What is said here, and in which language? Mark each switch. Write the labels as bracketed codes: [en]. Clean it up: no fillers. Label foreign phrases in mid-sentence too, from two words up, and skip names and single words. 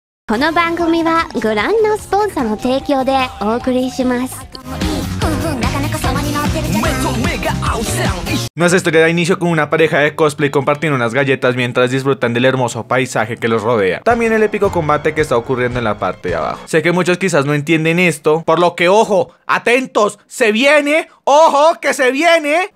[ja] この番組はご覧のスポンサーの提供でお送りします。 [es] Nuestra historia da inicio con una pareja de cosplay compartiendo unas galletas mientras disfrutan del hermoso paisaje que los rodea. También el épico combate que está ocurriendo en la parte de abajo. Sé que muchos quizás no entienden esto, por lo que ojo, atentos, se viene, ojo que se viene.